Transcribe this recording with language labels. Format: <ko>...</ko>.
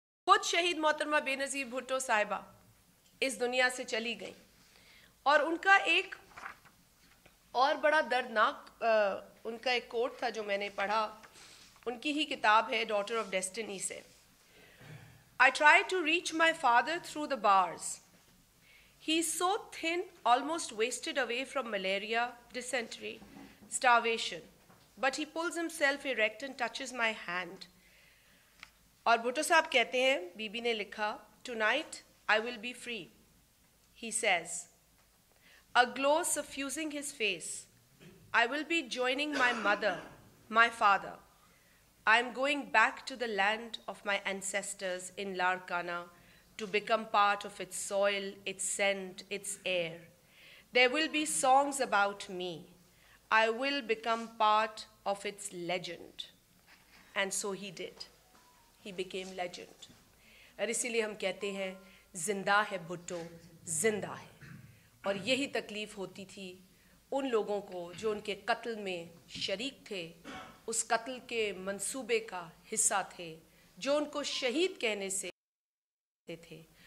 <hi>खुद शहीद मोहतरमा बेनज़ीर भुट्टो साहिबा इस दुनिया से चली गई और उनका एक और बड़ा दर्दनाक उनका एक कोट था जो मैंने पढ़ा, उनकी ही किताब है डॉटर ऑफ डेस्टिनी से।</hi> <en>I tried to reach my father through the bars. He is so thin, almost wasted away from malaria, dysentery, starvation. But he pulls himself erect and touches my hand.</en> <hi>और भुट्टो साहब कहते हैं, बीबी ने लिखा,</hi> <en>Tonight I will be free, he says, a glow suffusing his face. I will be joining my mother, my father. I am going back to the land of my ancestors in Larkana to become part of its soil, its scent, its air. There will be songs about me. I will become part of its legend. And so he did. He became legend.</en> <hi>और इसीलिए हम कहते हैं जिंदा है भुट्टो, जिंदा है। और यही तकलीफ़ होती थी उन लोगों को जो उनके कत्ल में शरीक थे, उस कत्ल के मंसूबे का हिस्सा थे, जो उनको शहीद कहने से थे।</hi>